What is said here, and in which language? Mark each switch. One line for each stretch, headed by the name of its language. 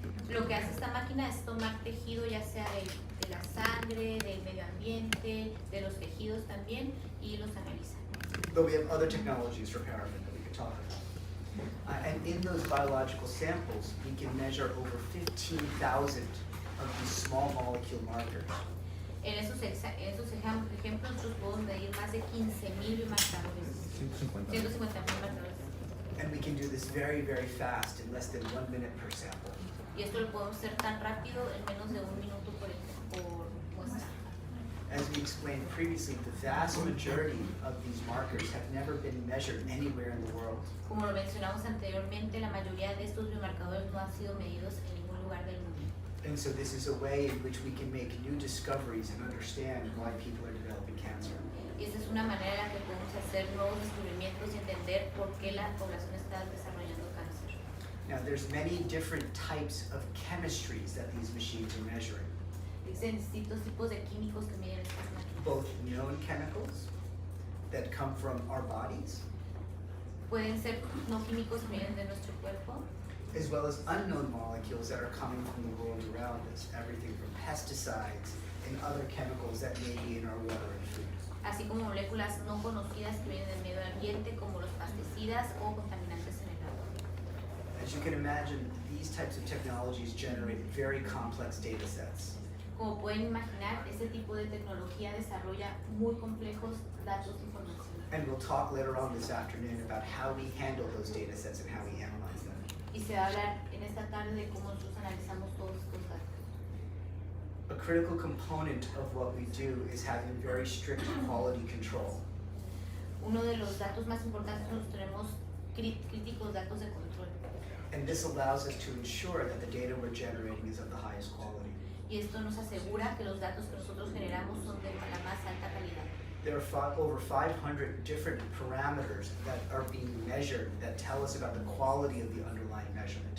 Spanish: Lo que hace esta máquina es tomar tejido ya sea de la sangre, del medio ambiente, de los tejidos también y los analiza.
English: But we have other technologies for paraffin that we could talk about. And in those biological samples, we can measure over 15,000 of these small molecule markers.
Spanish: En esos ejemplos nosotros podemos medir más de 15,000 biomarcadores. 150. 150,000 marcadores.
English: And we can do this very, very fast in less than 1 minute per sample.
Spanish: Y esto lo podemos hacer tan rápido en menos de 1 minuto por muestra.
English: As we explained previously, the vast majority of these markers have never been measured anywhere in the world.
Spanish: Como lo mencionamos anteriormente, la mayoría de estos biomarcadores no han sido medidos en ningún lugar del mundo.
English: And so this is a way in which we can make new discoveries and understand why people are developing cancer.
Spanish: Y esta es una manera en la que podemos hacer nuevos descubrimientos y entender por qué la población está desarrollando cáncer.
English: Now, there's many different types of chemistries that these machines are measuring.
Spanish: Existen distintos tipos de químicos que miden estas máquinas.
English: Both known chemicals that come from our bodies,
Spanish: Pueden ser no químicos que vienen de nuestro cuerpo,
English: as well as unknown molecules that are coming from the world around us, everything from pesticides and other chemicals that may be in our water and food.
Spanish: así como moléculas no conocidas que vienen del medio ambiente como los pesticidas o contaminantes en el agua.
English: As you can imagine, these types of technologies generate very complex data sets.
Spanish: Como pueden imaginar, este tipo de tecnología desarrolla muy complejos datos de información.
English: And we'll talk later on this afternoon about how we handle those data sets and how we analyze them.
Spanish: Y se va a hablar en esta tarde de cómo nosotros analizamos todos estos datos.
English: A critical component of what we do is having very strict quality control.
Spanish: Uno de los datos más importantes que nosotros tenemos críticos datos de control.
English: And this allows us to ensure that the data we're generating is of the highest quality.
Spanish: Y esto nos asegura que los datos que nosotros generamos son de la más alta calidad.
English: There are over 500 different parameters that are being measured that tell us about the quality of the underlying measurement.